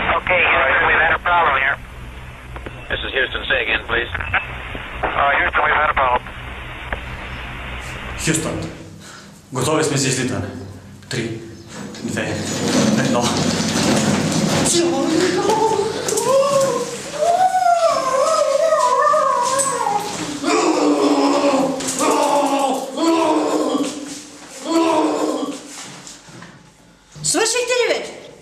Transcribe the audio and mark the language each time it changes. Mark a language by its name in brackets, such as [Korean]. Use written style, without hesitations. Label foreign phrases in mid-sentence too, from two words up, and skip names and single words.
[English] Okay, Houston, we've had a problem here. This is Houston. Say again, please. Houston, we've had a problem. [Bulgarian] Хюстън, готови сме за излитане. 3, 2, 1. Свършихте ли вече?